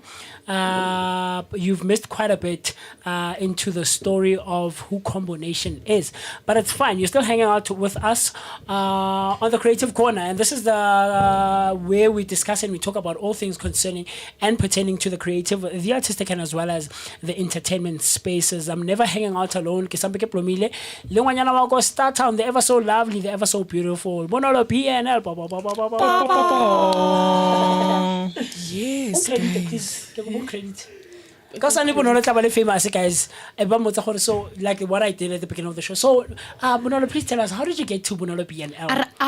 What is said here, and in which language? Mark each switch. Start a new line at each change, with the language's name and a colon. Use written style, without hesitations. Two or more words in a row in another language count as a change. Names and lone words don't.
English: You've missed quite a bit into the story of who Kombonation is. But it's fine. You're still hanging out with us on the Creative Corner. And this is the where we discuss and we talk about all things concerning and pertaining to the creative, the artistic, and as well as the entertainment spaces. I'm never hanging out alone.
Tswana: Ke plomile. Le ngwanyana wa ko Star Town,
English: the ever so lovely, the ever so beautiful. Bonolo PNL. Yes. Credit. Because I never know that famous guys. So like what I did at the beginning of the show. So Bonolo, please tell us, how did you get to Bonolo PNL?